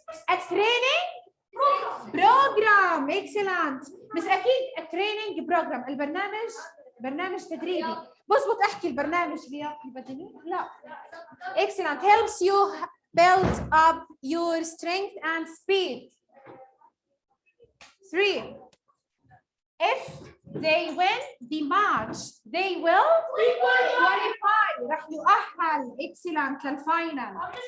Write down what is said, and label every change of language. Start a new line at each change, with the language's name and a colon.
English: A training program. Excellent. بس أكيد a training program.
Arabic: برنامج تدريبي. بظبط أحكي البرنامج لياقي بدني؟ لا.
English: Excellent. Helps you build up your strength and speed. 3. If they win the match, they will qualify.
Arabic: راح يؤهل.
English: Excellent للفاينل.